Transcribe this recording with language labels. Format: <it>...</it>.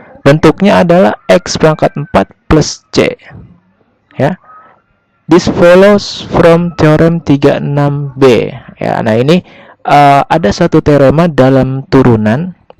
<id>Bentuknya adalah x pangkat 4 plus c. Ya.</id> <en>This follows from teorem 36b.</en> <id>Ya, nah ini ada satu teorema dalam turunan.</id>